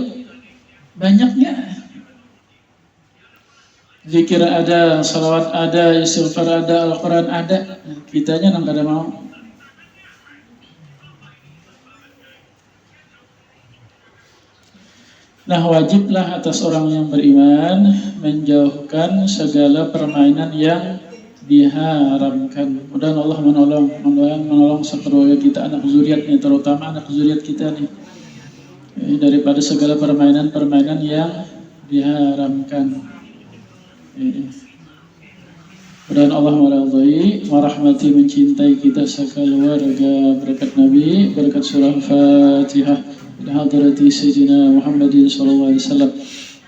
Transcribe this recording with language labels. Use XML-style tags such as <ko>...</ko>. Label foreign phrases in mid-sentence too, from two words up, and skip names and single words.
<id>Banyaknya. Zikir ada, salawat ada, istighfar ada, Al-Quran ada.</id> <bjn>Kitanya nang kada mau.</bjn> <id>Nah wajiblah atas orang yang beriman menjauhkan segala permainan yang diharamkan. Mudah Allah menolong sekeluarga kita, anak zuriatnya, terutama anak zuriat kita nih, daripada segala permainan yang diharamkan. Mudah Allah meridhai, merahmati, mencintai kita sekeluarga, berkat Nabi, berkat surah Fatihah.</id> <ar>حضرة سيدنا محمد صلى الله عليه وسلم.</ar>